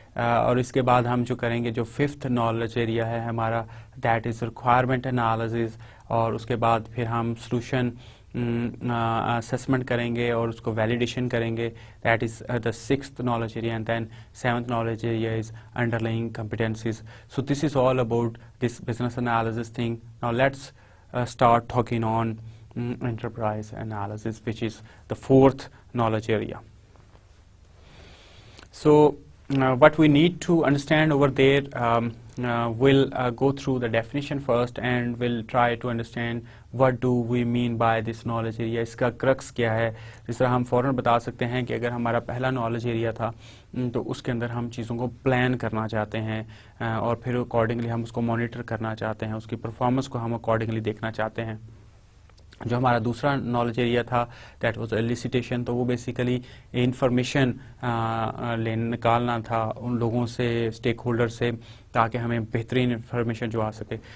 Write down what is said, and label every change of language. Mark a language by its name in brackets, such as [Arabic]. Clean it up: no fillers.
[Urdu] اور اس کے بعد ہم جو کریں گے جو ففتھ نالج ایریا ہے ہمارا [English] that is requirement analysis, [Urdu] اور اس کے بعد پھر ہم سلوشن اسسمنٹ کریں گے اور اس کو ویلیڈیشن کریں گے. [English] That is the sixth knowledge area, and then seventh knowledge area is underlying competencies. So this is all about this business analysis thing. Now let's start talking on enterprise analysis, which is the fourth knowledge area. So what we need to understand over there, we'll go through the definition first and we'll try to understand what do we mean by this knowledge area. [Urdu] اس کا crux کیا ہے. جس طرح ہم فوراً بتا سکتے ہیں کہ اگر ہمارا پہلا knowledge area تھا تو اس کے اندر ہم چیزوں کو پلان کرنا چاہتے ہیں اور پھر اکارڈنگلی ہم اس کو مانیٹر کرنا چاہتے ہیں, اس کی پرفارمنس کو ہم اکارڈنگلی دیکھنا چاہتے ہیں. جو ہمارا دوسرا نالج ایریا تھا [English] that was elicitation, [Urdu] تو وہ بیسیکلی انفارمیشن نکالنا تھا ان لوگوں سے, اسٹیک ہولڈر سے, تاکہ ہمیں بہترین انفارمیشن جو آ سکے.